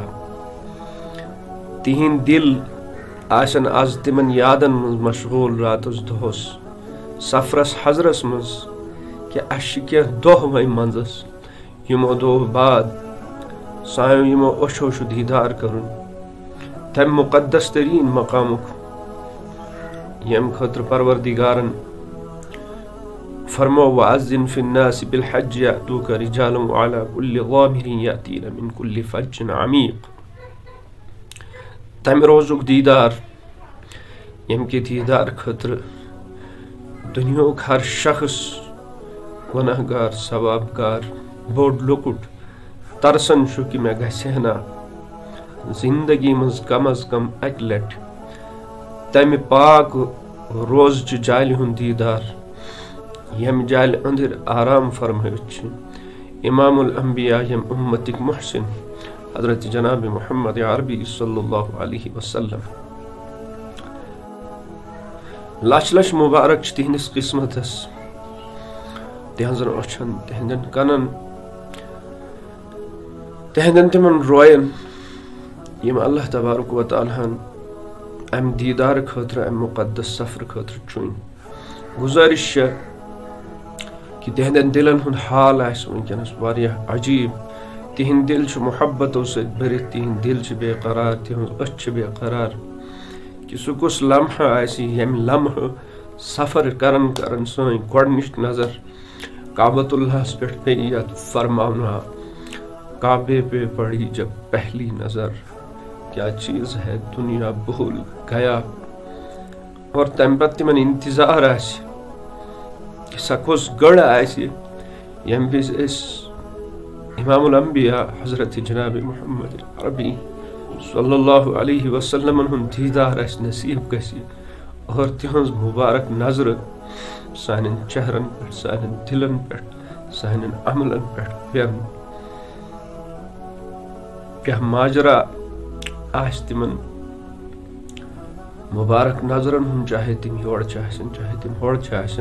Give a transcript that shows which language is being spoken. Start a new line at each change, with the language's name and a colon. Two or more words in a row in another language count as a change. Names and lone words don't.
Kashmiri: تِہنٛدۍ دل آسن آز تِمن یادن منٛز مشغوٗل راتس دۄہس، سفرس حضرس منٛز کہِ اسہِ چھِ کینٛہہ دۄہ وۄنۍ منٛزس، یِمو دۄہو بعد سانیو یِمو أچھو چھُ دیدار کرُن تمہِ مُقدس تریٖن مقامُک ییٚمہِ خٲطرٕ پروردگارن
Arabic: فرمو وَأَذِّن فِي النَّاسِ بِالْحَجِّ يَأْتُوكَ رِجَالًا وَعَلَى كُلِّ ضَامِرٍ يَأْتِينَ مِنْ كُلِّ فَجٍّ عَمِيقٍ.
Kashmiri: تمہِ روزُک دیدار ییٚمہِ کہِ دیدار خٲطرٕ دُنیاہُک ہر شخص، گۄناہ گار، ثواب گار، بوٚڑ لۄکُٹ ترسان چھُ کہِ مےٚ گژھِ ہنا زندگی منٛز کم از کم اکہِ لٹہِ تمہِ پاک روزچہِ جالہِ ہُنٛد دیدار ییٚمہِ جالہِ أنٛدٕرۍ آرام فرمٲوِتھ چھِ
Arabic: امام الانبیاء
Kashmiri: ییٚمہِ اُمتٕکۍ محسن حضرت جناب محمد عربی
Arabic: صلی اللہ علیہ وسلم.
Kashmiri: لچھ لچھ مبارک چھِ تِہنٛدِس قسمتس، تِہنٛزن أچھن، تِہنٛدٮ۪ن کنن، تِہنٛدٮ۪ن تِمن روین یِم
Arabic: اللہ تبارک و تعالیٰ
Kashmiri: ہن امہِ دیدار خٲطرٕ، امہِ مُقدس سفر خٲطرٕ چُنۍ. گُزٲرِش چھےٚ کہ تِہنٛدٮ۪ن دلن ہُنٛد حال آسہِ وٕنکٮ۪نس واریاہ عجیٖب. تِہنٛدۍ دل چھِ محبتو سۭتۍ بٔرِتھ، تِہنٛدۍ دل چھِ بے قرار، تِہنٛز أچھ چھِ بے قرار کہ سُہ کُس لمحہ آسہِ ییٚمہِ لمحہٕ سفر کرن کرن سٲنۍ گۄڈنِچ نظر کعبۃ اللہس پٮ۪ٹھ پیٚیہِ یتھ فرماونہٕ آو
Urdu: کعبے پہ پڑی جب پہلی نظر، کیا چیز ہے دنیا بھول گیا.
Kashmiri: اور تمہِ پتہٕ تِمن انتظار آسہِ کہ سۄ کۄس گٔر آسہِ ییٚمہِ وِزِ أسۍ
Arabic: امام الانبیاء
Kashmiri: حضرت جناب محمد عربی
Arabic: صلی اللہ علیہ
Kashmiri: وسلمن ہُنٛد دیدار اسہِ نصیٖب گژھِ اور تِہنٛز مُبارک نظرٕ سانٮ۪ن چہرن پٮ۪ٹھ، سانٮ۪ن دلن پٮ۪ٹھ، سانٮ۪ن عملن پٮ۪ٹھ پٮ۪ن. کیٛاہ ماجرا آسہِ تِمن مُبارک نظرن ہُنٛد، چاہے تِم یورٕ چھِ آسن، چاہے تِم ہورٕ چھِ آسن.